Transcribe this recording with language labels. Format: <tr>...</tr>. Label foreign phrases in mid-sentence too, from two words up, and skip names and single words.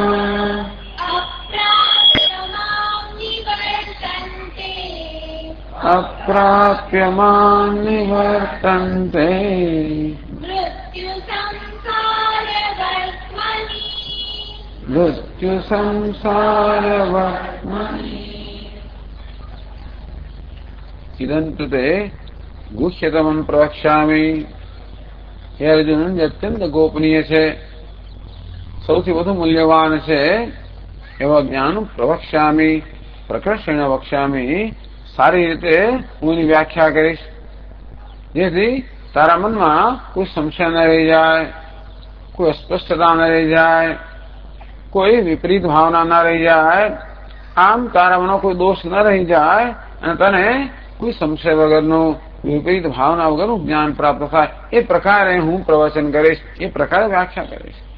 <sa>अप्राप्य मां निवर्तन्ते मृत्यु संसारवर्त्मनि इदन्तु ते गुह्यतमं प्रवक्ष्यामि। हे अर्जुन,</sa> <gu>અત્યંત ગોપનીય છે, સૌથી વધુ મૂલ્યવાન છે એવા જ્ઞાન</gu> <sa>प्रवक्ष्यामि, प्रकर्षेण वक्ष्यामि,</sa> <gu>સારી રીતે હું એની વ્યાખ્યા કરીશ, જેથી તારા મનમાં કોઈ સંશય ન રહી જાય, કોઈ અસ્પષ્ટતા ન રહી જાય, કોઈ વિપરીત ભાવના ન રહી જાય, આમ તારા મનમાં કોઈ દોષ ન રહી જાય અને તને કોઈ સંશય વગરનું, વિપરીત ભાવના વગરનું જ્ઞાન પ્રાપ્ત થાય એ પ્રકારે હું પ્રવચન કરીશ, એ પ્રકારે વ્યાખ્યા કરીશ.</gu>